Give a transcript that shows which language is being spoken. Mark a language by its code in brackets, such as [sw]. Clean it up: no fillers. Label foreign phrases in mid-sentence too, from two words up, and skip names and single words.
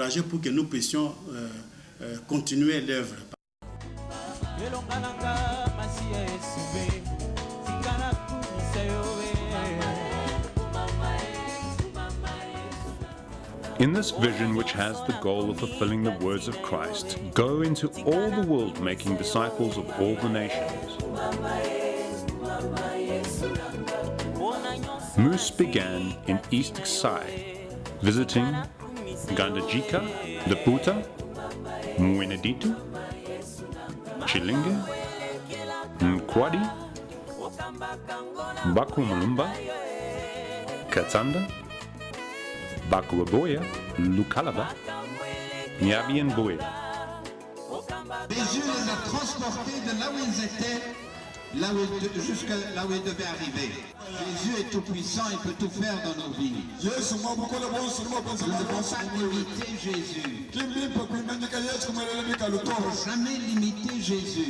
[en] In this vision, which has the goal of fulfilling the words of Christ, go into all the world making disciples of all the nations. Moose began in East Ksai, visiting Gandajika, Laputa, Mweneditu, Chilinge, Nkwadi, Bakumulumba, Katanda, Bakuaboya, Lukalaba, Nyabienboya. [fr] Jésus les a transportés de là où ils étaient, jusqu'à là où ils devaient arriver. Jésus est tout puissant, il peut tout faire dans nos vies. Nous devons pas limiter Jésus. Jamais limiter Jésus.